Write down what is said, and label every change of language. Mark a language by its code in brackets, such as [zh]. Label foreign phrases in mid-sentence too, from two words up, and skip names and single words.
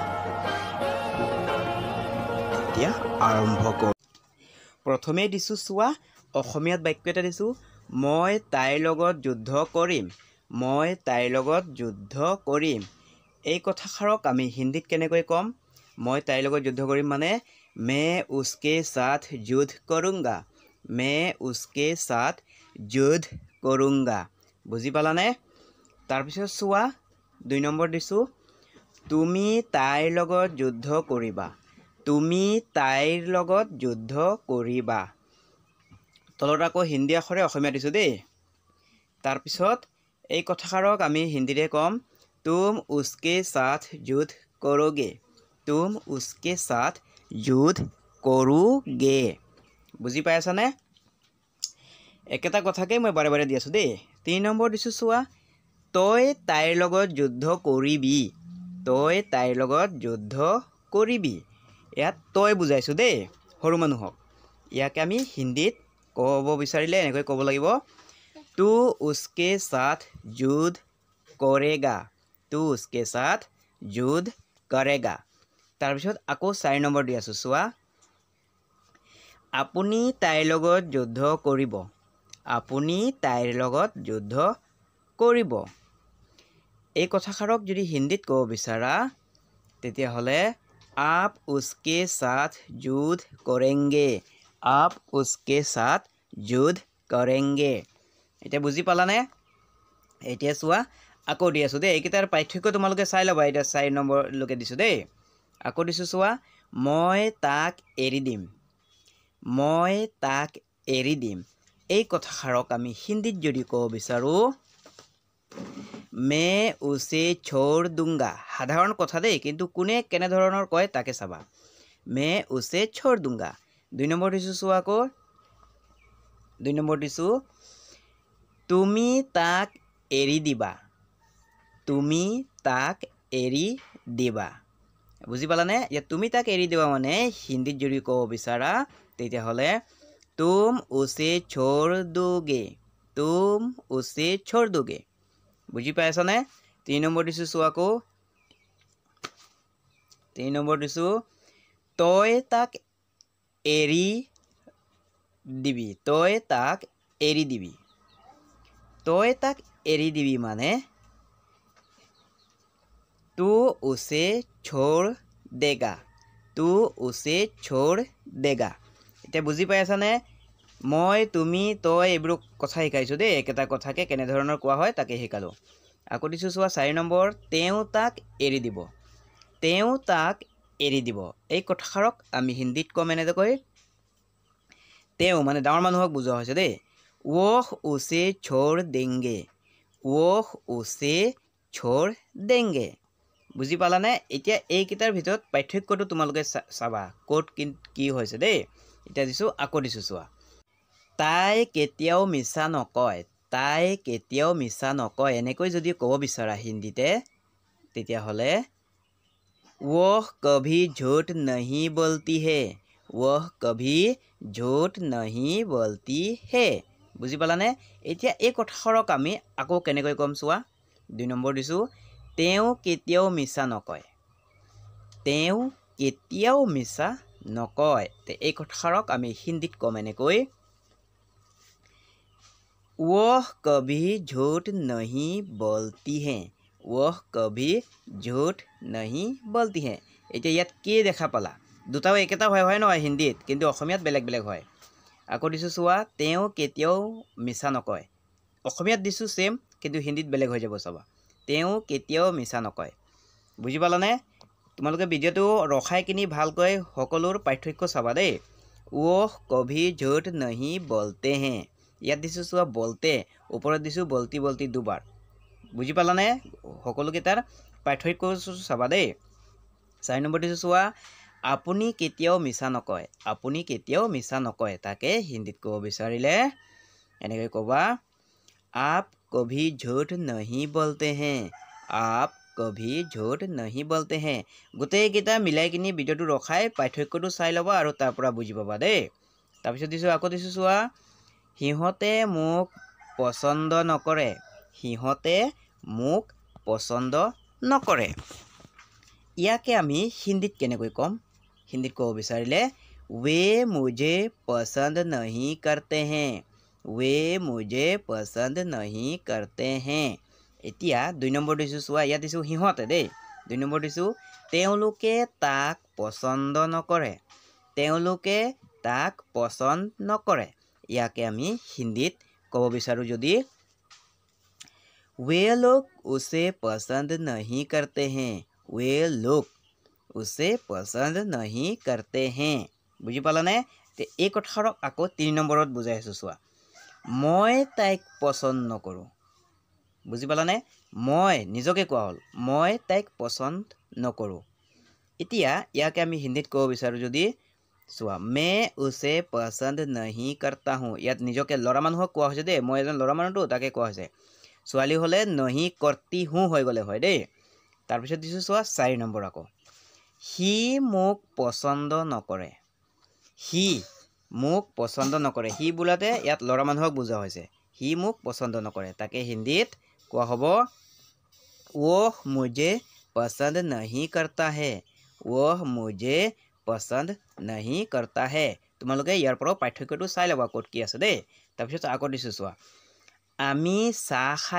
[as] এতিয়া আৰম্ভ কৰোঁ। প্ৰথমে দিছোঁ চোৱা, অসমীয়াত বাক্য এটা দিছোঁ, মই তাইৰ লগত যুদ্ধ কৰিম, মই তাইৰ লগত যুদ্ধ কৰিম। এই কথাষাৰক আমি হিন্দীত কেনেকৈ ক'ম? মই তাইৰ লগত যুদ্ধ কৰিম মানে [hi] मैं उसके साथ युद्ध करूँगा, मैं उसके साथ युद्ध करूँगा। [as] বুজি পালানে? তাৰপিছত চোৱা 2 নম্বৰ দিছোঁ, তুমি তাইৰ লগত যুদ্ধ কৰিবা, তুমি তাইৰ লগত যুদ্ধ কৰিবা। তলত আকৌ হিন্দী আখৰে অসমীয়া দিছোঁ দেই। তাৰপিছত এই কথাষাৰক আমি হিন্দীৰে ক'ম, [hi] तुम उसके साथ युद्ध करोगे, तुम उसके साथ युद्ध करोगे। [as] বুজি পাই আছানে? একেটা কথাকেই মই বাৰে বাৰে দি আছোঁ দেই। 3 নম্বৰ দিছোঁ চোৱা, তই তাইৰ লগত যুদ্ধ কৰিবি, তই তাইৰ লগত যুদ্ধ কৰিবি। ইয়াত তই বুজাইছোঁ দেই সৰু মানুহক। ইয়াকে আমি হিন্দীত ক'ব বিচাৰিলে এনেকৈ ক'ব লাগিব, [hi] तू उसके साथ युद्ध करेगा, तू उसके साथ युद्ध करेगा। [as] তাৰপিছত আকৌ 4 নম্বৰ দি আছোঁ চোৱা, আপুনি তাইৰ লগত যুদ্ধ কৰিব, আপুনি তাইৰ লগত যুদ্ধ কৰিব। এই কথাষাৰক যদি হিন্দীত ক'ব বিচাৰা তেতিয়াহ'লে [hi] आप उसके साथ युद्ध करेंगे, आप उसके साथ युद्ध करेंगे। [as] এতিয়া বুজি পালানে? এতিয়া চোৱা আকৌ দি আছোঁ দেই, এইকেইটাৰ পাৰ্থক্য তোমালোকে চাই ল'বা। এতিয়া 4 নম্বৰলৈকে দিছোঁ দেই। আকৌ দিছোঁ চোৱা, মই তাক এৰি দিম, মই তাক এৰি দিম। এই কথাষাৰক আমি হিন্দীত যদি ক'ব বিচাৰোঁ, [hi] मैं उसे छोड़ दूंगा। [as] সাধাৰণ কথা দেই, কিন্তু কোনে কেনেধৰণৰ কয় তাকে চাবা। [hi] मैं उसे छोड़ दूंगा। [as] 2 নম্বৰ দিছোঁ চোৱা আকৌ 2 নম্বৰ দিছোঁ, তুমি তাক এৰি দিবা, তুমি তাক এৰি দিবা। বুজি পালানে? ইয়াত তুমি তাক এৰি দিবা মানে হিন্দীত যদি ক'ব বিচাৰা তেতিয়াহ'লে [hi] तुम उसे छोड़ दोगे, तुम उसे छोड़ दोगे। [as] বুজি পাই আছানে? 3 নম্বৰ দিছোঁ চোৱা আকৌ 3 নম্বৰ দিছোঁ, তই তাক এৰি দিবি, তই তাক এৰি দিবি। তই তাক এৰি দিবি মানে [hi] तू उसे छोड़ देगा, तू उसे छोड़ देगा। [as] এতিয়া বুজি পাই আছানে? মই তুমি তই এইবোৰ কথা শিকাইছোঁ দেই, একেটা কথাকে কেনেধৰণৰ কোৱা হয় তাকে শিকালোঁ। আকৌ দিছোঁ চোৱা 4 নম্বৰ, তেওঁ তাক এৰি দিব, তেওঁ তাক এৰি দিব। এই কথাষাৰক আমি হিন্দীত ক'ম এনেকৈ, তেওঁ মানে ডাঙৰ মানুহক বুজোৱা হৈছে দেই, [hi] वह उसे छोड़ देंगे, वह उसे छोड़ देंगे। [as] বুজি পালানে? এতিয়া এইকেইটাৰ ভিতৰত পাৰ্থক্যটো তোমালোকে চাবা ক'ত কি হৈছে দেই। এতিয়া দিছোঁ আকৌ দিছোঁ চোৱা, তাই কেতিয়াও মিছা নকয়, তাই কেতিয়াও মিছা নকয়। এনেকৈ যদি ক'ব বিচাৰা হিন্দীতে তেতিয়াহ'লে [hi] वह कभी झूठ नहीं बोलती है, वह कभी झूठ नहीं बोलती है। [as] বুজি পালানে? এতিয়া এই কথাষাৰক আমি আকৌ কেনেকৈ ক'ম চোৱা 2 নম্বৰ দিছোঁ, তেওঁ কেতিয়াও মিছা নকয়, তেওঁ কেতিয়াও মিছা নকয়। এই কথাষাৰক আমি হিন্দীত ক'ম এনেকৈ, [hi] वह कभी झूठ नहीं बोलती है, वह कभी झूठ नहीं बोलती है। [as] এতিয়া ইয়াত কি দেখা পালা? দুটাও একেটা হয় নহয় হিন্দীত, কিন্তু অসমীয়াত বেলেগ বেলেগ হয়। আকৌ দিছোঁ চোৱা, তেওঁ কেতিয়াও মিছা নকয়। অসমীয়াত দিছোঁ ছেম, কিন্তু হিন্দীত বেলেগ হৈ যাব চাবা। তেওঁ কেতিয়াও মিছা নকয়। বুজি পালানে তোমালোকে ভিডিঅ'টো ৰখাই কিনি ভালকৈ সকলোৰ পাৰ্থক্য চাবা দেই [hi] वो कभी झूठ नहीं बोलते हैं [as] ইয়াত দিছোঁ চোৱা বলতে ওপৰত দিছোঁ [hi] बोलती बोलती [as] দুবাৰ বুজি পালানে সকলোকেইটাৰ পাৰ্থক্য চাবা দেই 4 নম্বৰ দিছোঁ চোৱা আপুনি কেতিয়াও মিছা নকয় তাকে হিন্দীত ক'ব বিচাৰিলে এনেকৈ ক'বা [hi] आप कभी झूठ नहीं बोलते हैं आप कभी झूठ नहीं बोलते हैं [as] গোটেইকেইটা মিলাই কিনি ভিডিঅ'টো ৰখাই পাৰ্থক্যটো চাই ল'বা আৰু তাৰ পৰা বুজি পাবা দেই তাৰপিছত দিছোঁ আকৌ দিছোঁ চোৱা সিহঁতে মোক পছন্দ নকৰে ইয়াকে আমি হিন্দীত কেনেকৈ ক'ম হিন্দীত ক'ব বিচাৰিলে [hi] वे मुझे पसंद नहीं करते हैं [as] এতিয়া 2 নম্বৰ দিছোঁ চোৱা ইয়াত দিছোঁ সিহঁতে দেই 2 নম্বৰ দিছোঁ তেওঁলোকে তাক পছন্দ নকৰে ইয়াকে আমি হিন্দীত ক'ব বিচাৰোঁ যদি [hi] वे लोग उसे पसंद नहीं करते हैं [as] বুজি পালানে তে এই কথাৰক আকৌ 3 নম্বৰত বুজাই আছোঁ চোৱা মই তাইক পছন্দ নকৰোঁ বুজি পালানে মই নিজকে কোৱা হ'ল মই তাইক পছন্দ নকৰোঁ এতিয়া ইয়াকে আমি হিন্দীত ক'ব বিচাৰোঁ যদি চোৱা [hi] मैं उसे पसंद नहीं करता हूँ [as] ইয়াত নিজকে ল'ৰা মানুহক কোৱা হৈছে দেই মই এজন ল'ৰা মানুহটো তাকে কোৱা হৈছে ছোৱালী হ'লে [hi] नहीं करती हूँ [as] হৈ গ'লে হয় দেই তাৰপিছত দিছোঁ চোৱা 4 নম্বৰ আকৌ সি মোক পছন্দ নকৰে সি বোলাতে ইয়াত ল'ৰা মানুহক বুজা হৈছে সি মোক পছন্দ নকৰে তাকে হিন্দীত কোৱা হ'ব [hi] वो मुझे पसंद नहीं करता है [as] তোমালোকে ইয়াৰ পৰা পাৰ্থক্যটো চাই ল'বা ক'ত কি আছে দেই তাৰপিছত আকৌ দিছোঁ চোৱা আমি চাহ